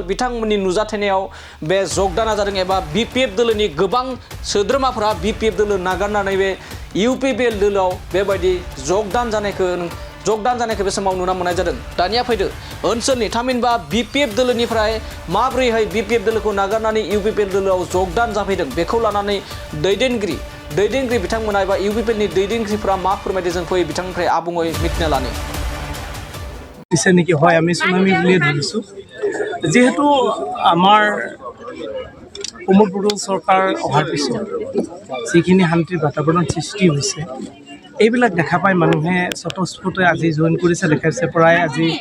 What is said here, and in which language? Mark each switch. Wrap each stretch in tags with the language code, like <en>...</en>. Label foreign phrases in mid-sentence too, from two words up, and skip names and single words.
<brx>बिथांमोननि नुजाथिनायाव बे जगदाना जादों एबा BPF दोलोनि गोबां सोद्रोमाफोरा BPF दोलो नागारनानै बे UPPL दोलोआव बेबायदि जगदान जानायखौ बे समाव नुनो मोननाय जादों दानिया फैदो ओनसोलनि थामहिनबा BPF दोलोनिफ्राय माबोरैहाय BPF दोलोखौ नागारनानै UPPL दोलोआव जगदान जाफैदों बेखौ लानानै दैदेनगिरि बिथांमोना एबा UPPLनि दैदेनगिरिफोरा मा फोरमायदों जों फैयो बिथांनिफ्राय आबुङै मिथिना लानो</brx> <as>নেকি হয় আমি সুনামি বুলিয়ে ধৰিছোঁ যেহেতু আমাৰ প্ৰমোদ বড়ো চৰকাৰ অহাৰ পিছত যিখিনি শান্তিৰ বাতাবৰণ সৃষ্টি হৈছে এইবিলাক দেখা পাই মানুহে স্বতঃস্ফূৰ্তে আজি জইন কৰিছে দেখাইছে প্ৰায় আজি</as>